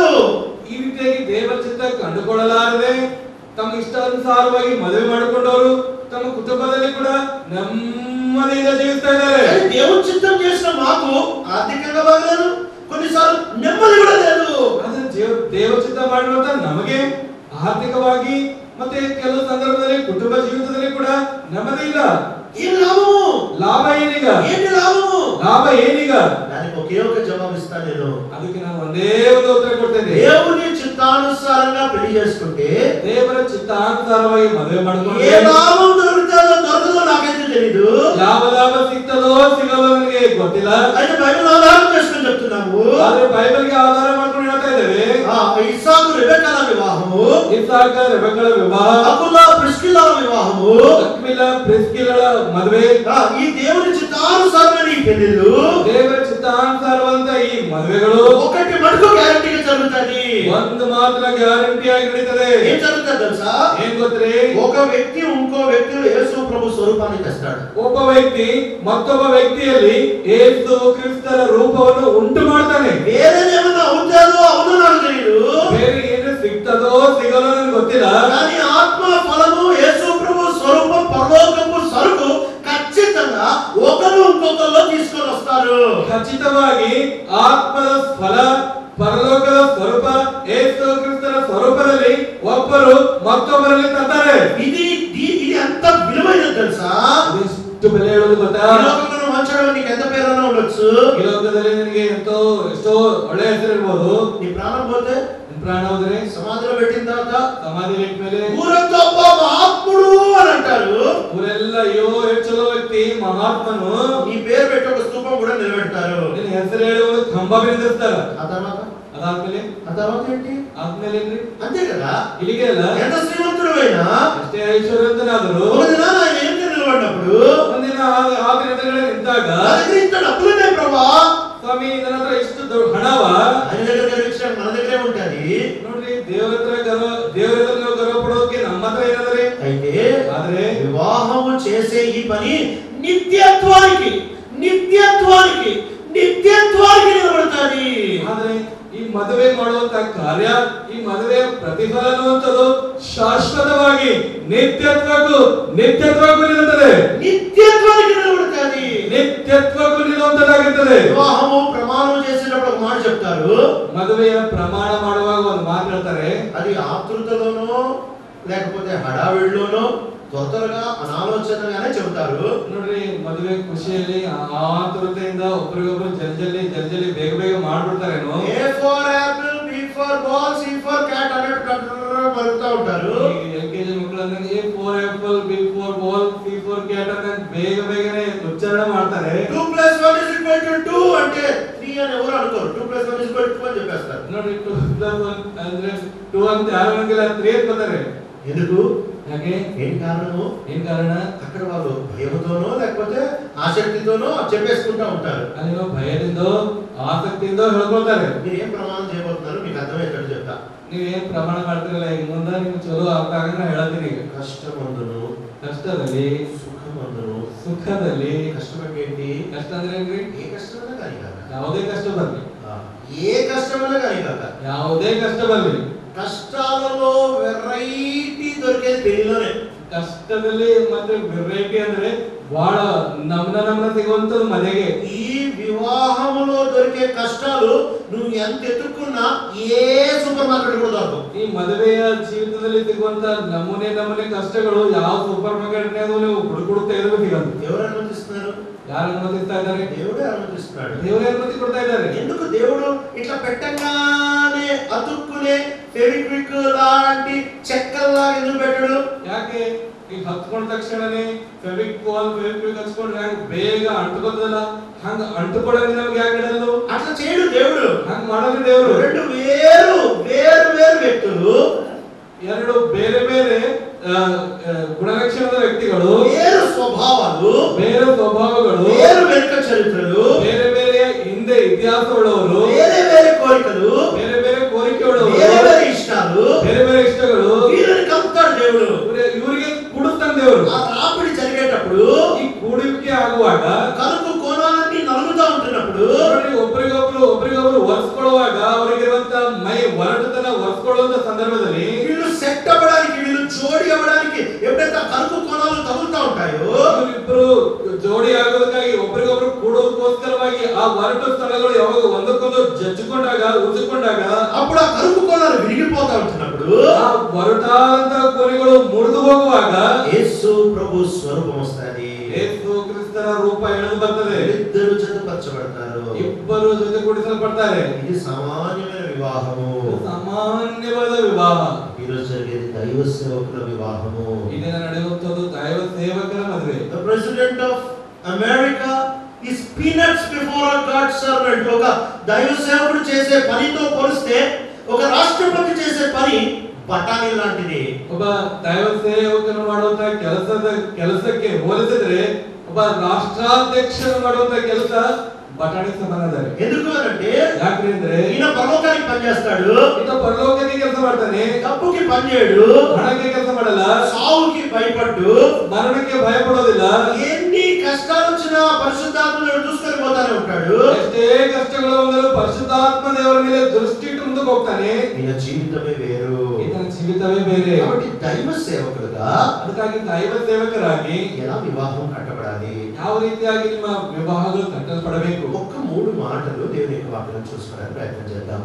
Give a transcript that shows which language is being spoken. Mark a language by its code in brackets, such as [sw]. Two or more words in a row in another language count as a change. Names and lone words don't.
[kn] ಈ ರೀತಿಯಾಗಿ ದೇವರ ಚಿತ್ತ ಕಂಡುಕೊಳ್ಳಲಾರದೆ ತಮ್ಮ ಇಷ್ಟಾನುಸಾರವಾಗಿ ಮದುವೆ ಮಾಡಿಕೊಂಡವರು ತಮ್ಮ ಕುಟುಂಬದಲ್ಲಿ ಕೂಡ ನೆಮ್ಮದಿಯಿಂದ ಜೀವಿಸ್ತಾ ಇದ್ದಾರೆ. [te] దేవుని చిత్తం చేసిన మాకు ఆర్థికంగా బాగలేదు, కొన్నిసార్లు నెమ్మది కూడా లేదు. [kn] ಆದ್ರೆ ದೇವರ ಚಿತ್ತ ಮಾಡಿರುವಂತ ನಮಗೆ ಆರ್ಥಿಕವಾಗಿ ಮತ್ತೆ ಕೆಲವು ಸಂದರ್ಭದಲ್ಲಿ ಕುಟುಂಬ ಜೀವಿತದಲ್ಲಿ ಕೂಡ ನೆಮ್ಮದಿ ಇಲ್ಲ. [te] ఏం లాభము? [kn] ಲಾಭ ಏನೀಗ? [te] ఏంటి లాభము? [kn] ಲಾಭ ಏನೀಗ? [te] దానికి ఒకే ఒక జవాబు ఇస్తా నేను. [kn] ಅದಕ್ಕೆ ನಾನು ಒಂದೇ ಒಂದು ಉತ್ತರ ಕೊಡ್ತೇನೆ. [te] దేవుని చిత్తానుసారంగా పెళ్లి చేసుకుంటే, [kn] ದೇವರ ಚಿತ್ತಾನುಸಾರವಾಗಿ ಮದುವೆ ಮಾಡಿಕೊಂಡ್ರೆ [te] ఏ లాభం దొరుకుతుందో దొరకదో నాకైతే తెలీదు. [kn] ಯಾವ ಲಾಭ ಸಿಗ್ತದೋ ಸಿಗಲ್ಲೋ ನನಗೆ ಗೊತ್ತಿಲ್ಲ. [te] అయితే బైబిల్ ఆధారం చేసుకొని చెప్తున్నాము. [kn] ಆದ್ರೆ ಬೈಬಲ್ಗೆ ಆಧಾರ ಮಾಡ್ಕೊಂಡು ಹೇಳ್ತಾ ಇದ್ದೇವೆ. [te] ఇస్సాకు రెబెక్కల వివాహము, [kn] ಇಸಾಕ ರೆಬೆಕ್ಕಳ ವಿವಾಹ, [te] అకులా ప్రిస్కిల్లా వివాహము, [kn] ಅಕ್ವಿಲ ಪ್ರಿಸ್ಕಿಲಳ ಮದುವೆ, [te] ఈ దేవుని చిత్తానుసారమైన ఈ పెళ్లిళ్ళు [kn] ದೇವರ ಚಿತ್ತ ಚಿತ್ತಾನುಸಾರವಂತ ಈ ಮದುವೆಗಳು [te] ఒకటి మటుకు గ్యారంటీగా జరుగుతుంది. [kn] ಒಂದು ಮಾತ್ರ ಗ್ಯಾರಂಟಿ ಆಗಿ ನಡೀತದೆ. [te] ఏం జరుగుతుంది తెలుసా? [kn] ಏನ್ ಗೊತ್ತ್ರಿ? [te] ఒక వ్యక్తి ఇంకో వ్యక్తిలో యేసు ప్రభు స్వరూపాన్ని తెస్తాడు. [kn] ಒಬ್ಬ ವ್ಯಕ್ತಿ ಮತ್ತೊಬ್ಬ ವ್ಯಕ್ತಿಯಲ್ಲಿ ಯೇಸು ಕ್ರಿಸ್ತರ ರೂಪವನ್ನು ಉಂಟು ಮಾಡ್ತಾನೆ. [te] వేరేదేమన్నా అవుతాదో అవునో నాకు తెలియదు. [kn] ಬೇರೆ ಏನು ಸಿಗ್ತದೋ ಸಿಗಲ್ಲೋ ನನಗೆ ಗೊತ್ತಿಲ್ಲ. [te] కానీ ఆత్మ ఫలము యేసు ప్రభు స్వరూపం పరలోకపు సరుకు ఖచ్చితంగా ఒకరు ఇంకొకరిలో తీసుకొని వస్తారు. [kn] ಖಚಿತವಾಗಿ ಆತ್ಮದ ಫಲ ಪರಲೋಕದ ಸ್ವರೂಪ ಯೇಸು ಕ್ರಿಸ್ತರ ಸ್ವರೂಪದಲ್ಲಿ ಒಬ್ಬರು ಮತ್ತೊಬ್ಬರಲ್ಲಿ ತರ್ತಾರೆ. [te] ఇది ఎంత విలువైనది తెలుసా? [kn] ಎಷ್ಟು ಬೆಲೆ ಹೇಳೋದು ಗೊತ್ತಾ? [te] ఈ లోకంలో మంచోడు నీకు ఎంత పేరన్నా ఉండొచ్చు. [kn] ಈ ಲೋಕದಲ್ಲಿ ನಿನಗೆ ಎಷ್ಟೋ ಒಳ್ಳೆ ಹೆಸರು ಇರ್ಬೋದು. [te] నీ ప్రాణం పోతే [kn] ಪ್ರಾಣ ಹೋದ್ರೆ [te] సమాధిలో పెట్టిన తర్వాత [kn] ಸಮಾಧಿ ಇಟ್ಮೇಲೆ [te] ಊರಂతా ಒಬ್ಬ మహాత్ముడు అని అంటారు. [kn] ಊರೆಲ್ಲ ಅಯ್ಯೋ ಎಷ್ಟು ಚಲೋ ವ್ಯಕ್ತಿ ಮಹಾತ್ಮನು [te] నీ పేరు పెట్టి ఒక స్తూపం కూడా నిలబెడతారు. [kn] ನಿನ್ನ ಹೆಸರು ಹೇಳಿ ಒಂದು ಕಂಬ ಬೆಳೆದಿರ್ತಾರ. [te] ఆ తర్వాత ఏంటి? [kn] ಆದ್ಮೇಲೆ ಏನ್ರಿ? [te] అంతే కదా. [kn] ಇಲ್ಲಿಗೆ ಅಲ್ಲ, [te] ఎంత శ్రీమంతుడు అయినా [kn] ಎಷ್ಟೇ ಐಶ್ವರ್ಯವಂತನಾದರೂ [te] ఒక దిన ఆయన ఏం నిలబడినప్పుడు [kn] ಒಂದಿನ ಆ ದಿನಗಳ ನಿಂತಾಗ [te] నా దగ్గర ఇంత డబ్బులున్నాయి ప్రభా, [kn] ಸ್ವಾಮಿ ನನ್ನ ಹತ್ರ ಇಷ್ಟು ಹಣವ [te] ఆయన దగ్గర గర్వించడం మన దగ్గరే ఉంటది. [kn] ನೋಡ್ರಿ, ದೇವರ ಹತ್ರ ನಾವು ಗರ್ವ ಪಡೋಕೆ ನಮ್ಮ ಹತ್ರ ಏನಂದ್ರೆ, [te] అయితే [kn] ಆದ್ರೆ [te] వివాహము చేసే ఈ పని నిత్యత్వానికి నిత్యత్వానికి నిత్యత్వానికి నిలబడుతుంది. [kn] ಆದ್ರೆ ಈ ಮದುವೆ ಮಾಡುವಂತ ಕಾರ್ಯ, ಈ ಮದುವೆ ಪ್ರತಿಫಲ ಅನ್ನುವಂಥದ್ದು ಶಾಶ್ವತವಾಗಿ ನಿತ್ಯತ್ವಕ್ಕೂ ನಿಲ್ಲುತ್ತದೆ. [te] నిత్యత్వానికి నిలబడుతుంది. [kn] ನಿತ್ಯತ್ವಕ್ಕೂ ನಿಲ್ಲುವಂತದ್ದಾಗಿರ್ತದೆ. [te] వివాహము ప్రమాణం చేసేటప్పుడు ఒక మాట చెప్తారు. [kn] ಮದುವೆಯ ಪ್ರಮಾಣ ಮಾಡುವಾಗ ಒಂದು ಮಾತು ಹೇಳ್ತಾರೆ. [te] అది ఆతృతలోనో లేకపోతే హడావిడిలోనో త్వరగా ಅನಾಲೋಚನೆಗಾನೇ చెబుతారు. [kn] ನೋಡ್ರಿ, ಮದುವೆ ಖುಷಿಯಲ್ಲಿ ಆತುರತೆಯಿಂದ ಒಬ್ಬರಿಗೊಬ್ರು ಜಲ್ಜಲಿ ಬೇಗ ಮಾಡ್ಬಿಡ್ತಾರೇನೋ. [en] A for apple, B for ball, C for cat [kn] ಅನ್ನೋದು ಬರುತ್ತಾ ఉంటారు. LKG ಮಕ್ಕಳು ಅಂದ್ರೆ [en] A for apple, B for ball, C for cat [kn] ಅಂತ ಬೇಗನೆ ಉಚ್ಚಾರಣೆ ಮಾಡ್ತಾರೆ. [te] 2 + 1 = 2 అంటే 3 అని ఎవరు అనుకోరు. 2 + 1 = 2 అని చెప్పేస్తారు. [kn] ನೋಡ್ರಿ, 2 + 1 ಅಂದ್ರೆ 2 ಅಂತ ಯಾರು ಅಂತಿಲ್ಲ, 3 ಅಂತ ಬರ್ತಾರೆ. [te] ఎందుకు? [kn] ಯಾಕೆ? [te] ఏం కారణము? [kn] ಏನ್ ಕಾರಣ? [te] అక్కడ వాళ్ళు భయముతోనో లేకపోతే ఆసక్తితోనో చెప్పేసుకుంటా ఉంటారు. [kn] ಅಲ್ಲಿನೋ ಭಯದಿಂದ ಆಸಕ್ತಿಯಿಂದ ಹೇಳ್ಕೊಳ್ತಾರೆ. [te] మీరు ఏం ప్రమాణం చేయబోతున్నారు మీకు అర్థమయ్యేటట్టు చెప్తా. [kn] ನೀವೇನ್ ಪ್ರಮಾಣ ಮಾಡ್ತಿರಲ್ಲ, ಈಗ ಮುಂದೆ ನಿಮ್ಗೆ ಚಲೋ ಅರ್ಥ ಆಗಂಗ ಹೇಳ್ತೀನಿ. ಈಗ [te] కష్టమందును [kn] ಕಷ್ಟದಲ್ಲಿ [te] సుఖమందును. [kn] ಸುಖದಲ್ಲಿ [te] కష్టం అంటే ఏంటి? [kn] ಕಷ್ಟ ಅಂದ್ರೆ ಏನ್ರಿ? [te] ఏ కష్టమైనా కానీ కాక, [kn] ಯಾವುದೇ ಕಷ್ಟ ಬರ್ಲಿ, [te] ఏ కష్టమైనా కానీ కాక, [kn] ಯಾವುದೇ ಕಷ್ಟ ಬರ್ಲಿ, [te] కష్టాలలో వెరైటీ దొరికేది పెళ్లిలోనే. [kn] ಕಷ್ಟದಲ್ಲಿ ಮತ್ತೆ ವೆರೈಟಿ ಅಂದ್ರೆ ಬಹಳ ನಮ್ನ ಸಿಗುವಂತದ್ದು ಮನೆಗೆ. [te] ఈ వివాహములో దొరికే కష్టాలు నువ్వు ఎంత ఎత్తుకున్నా ఏ [en] super market [te] కూడా దొరకవు. [kn] ಈ ಮದುವೆಯ ಜೀವಿತದಲ್ಲಿ ಸಿಗುವಂತ ನಮೂನೆ ಕಷ್ಟಗಳು ಯಾವ [en] super market [kn] ನೀವು ಹುಡುಕುಡುತ್ತಾ ಇದ್ರೆ ಸಿಗಲ್ಲ. [te] ఎవరు అనుమతిస్తున్నారు? [kn] ಯಾರು ಅನುಮತಿಸ್ತಾ ಇದ್ದಾರೆ? [te] దేవుడే అనుమతిస్తున్నాడు. [kn] ದೇವರೇ ಅನುಮತಿ ಕೊಡ್ತಾ ಇದ್ದಾರೆ. [te] ఎందుకు దేవుడు ఇట్లా పెట్టంగానే అతుక్కునే ఫెవిక్విక్ లాంటి చెక్కల్లాగా ఎందుకు పెట్టాడు? [kn] ಯಾಕೆ ಈಗ ಹತ್ಕೊಂಡ ತಕ್ಷಣನೇ ಫೆವಿಕ್ವಿಕ್ ಹಚ್ಕೊಂಡ್ರೆ ಬೇಗ ಅಂಟುಕೋತದಲ್ಲ, ಹಂಗ ಅಂಟುಕೊಳ್ಳೋಕೆ ನಮ್ಗೆ ಯಾಕೆ ಇಡಲ್ಲ? [te] అట్లా చేయడు దేవుడు. [kn] ಹಂಗ ಮಾಡೋದು ದೇವರು. [te] రెండు వేరు వ్యక్తులు, [kn] ಎರಡು ಬೇರೆ ಗುಣಲಕ್ಷಣದ ವ್ಯಕ್ತಿಗಳು, [te] వేరు స్వభావాలు, [kn] ಬೇರೆ ಸ್ವಭಾವಗಳು, [te] వేరు వెనుక చరిత్రలు, [kn] ಬೇರೆ ಹಿಂದೆ ಇತಿಹಾಸ ಉಳ್ಳವರು, [te] వేరే కోరికలు, [kn] ಬೇರೆ ಕೋರಿಕೆ ಉಳ್ಳವರು, [te] వేరే ఇష్టాలు, [kn] ಬೇರೆ ಇಷ್ಟಗಳು, [te] వీళ్ళని కలుపుతాడు దేవుడు. [kn] ಇವರಿಗೆ ಕೂಡಿಸ್ತಾನೆ ದೇವರು. [te] ఆ రాపిడి జరిగేటప్పుడు, [kn] ಈ ಕೂಡುವಿಕೆ ಆಗುವಾಗ, [te] కలుపు కోణాన్ని నలుగుతా ఉంటున్నప్పుడు [kn] ಒಬ್ಬರಿಗೊಬ್ರು ಒರೆಸ್ಕೊಳ್ಳುವಾಗ ಅವರಿಗಿರುವಂತ ಮೈ ಒರಟತನ ಒರೆಸ್ಕೊಳ್ಳುವಂತ ಸಂದರ್ಭದಲ್ಲಿ [te] వీళ్ళు సెట్ అవ్వడానికి, వీళ్ళు జోడి అవ్వడానికి ఎప్పుడైతే కలుపు కోణాలు తగులుతా ఉంటాయో, [kn] ಇಬ್ಬರು ಜೋಡಿ ಆಗೋದಕ್ಕಾಗಿ ಒಬ್ಬರಿಗೊಬ್ರು ಕೂಡೋದಕ್ಕೋಸ್ಕರವಾಗಿ ಆ ಒರಟು ಸ್ಥಳಗಳು ಯಾವಾಗ ಒಂದಕ್ಕೊಂದು ಜಜ್ಜಿಕೊಂಡಾಗ ಉಜ್ಜಿಕೊಂಡಾಗ [te] అప్పుడు ఆ కలుపు కోణాలు విరిగిపోతా ఉంటున్నప్పుడు [kn] ಆ ಒರಟಾದಂತ ಕೋಣೆಗಳು ಮುರಿದು ಹೋಗುವಾಗ [te] యేసు ప్రభు స్వరూపం వస్తది. [kn] ಯೇಸು ಕ್ರಿಸ್ತರ ರೂಪ ಎಳೆದು ಬರ್ತದೆ. [te] ఇద్దరు జతపరచబడతారు. [kn] ಇಬ್ಬರು ಜೊತೆಗೂಡಿಸಲ್ಪಡ್ತಾರೆ. [te] ఇది సామాన్యమైన వివాహము. [kn] ಸಾಮಾನ್ಯವಾದ ವಿವಾಹ. [te] ఈ రోజు జరిగేది దైవ సేవకుల వివాహము. [kn] ಇದನ್ನ ನಡೆಯುವಂತದ್ದು ದೈವ ಸೇವಕರ ಮದುವೆ. [en] The president of America is peanuts before a God servant. [te] ఒక దైవ సేవకుడు చేసే పనితో పోలిస్తే ఒక రాష్ట్రపతి చేసే పని బఠానీ లాంటిది. [kn] ಒಬ್ಬ ದೈವ ಸೇವಕನು ಮಾಡುವಂತ ಕೆಲಸಕ್ಕೆ ಹೋಲಿಸಿದ್ರೆ ಒಬ್ಬ ರಾಷ್ಟ್ರಾಧ್ಯಕ್ಷರು ಮಾಡುವಂತ ಕೆಲಸ ಬಟಾಣಿ ಸಮಾನದಾರೆ. [te] ఎందుకు అంటే [kn] ಯಾಕಂದ್ರೆ [te] ఈయన పరలోకానికి పని చేస్తాడు, [kn] ಈತ ಪರಲೋಕಕ್ಕೆ ಕೆಲಸ ಮಾಡ್ತಾನೆ, [te] డబ్బుకి పని చేయడు, [kn] ಹಣಕ್ಕೆ ಕೆಲಸ ಮಾಡಲ್ಲ, [te] సావుకి భయపడ్డు, [kn] ಮರಣಕ್ಕೆ ಭಯಪಡೋದಿಲ್ಲ. [te] ఎన్ని కష్టాలు వచ్చినా పరిశుద్ధాత్మను చూసుకొని పోతానే ఉంటాడు. [kn] ಎಷ್ಟೇ ಕಷ್ಟಗಳು ಬಂದರೂ ಪರಿಶುದ್ಧಾತ್ಮ ದೇವರ ಮೇಲೆ ದೃಷ್ಟಿ ಇಟ್ಟು ಮುಂದಕ್ಕೆ ಹೋಗ್ತಾನೆ. [te] ఈయన జీవితమే వేరు. [kn] ಈತನ ಜೀವಿತವೇ ಬೇರೆ. [te] కాబట్టి దైవ సేవకులుగా [kn] ಅದಕ್ಕಾಗಿ ದೈವ ಸೇವಕರಾಗಿ [te] ఎలా వివాహం కట్టబడాలి, [kn] ಯಾವ ರೀತಿಯಾಗಿ ನಿಮ್ಮ ವಿವಾಹಗಳು ಕಟ್ಟಲ್ಪಡಬೇಕು. [te] ఒక్క 3 మాటలు దేవుని యొక్క వాక్యం చూసుకోవడానికి ప్రయత్నం చేద్దాం.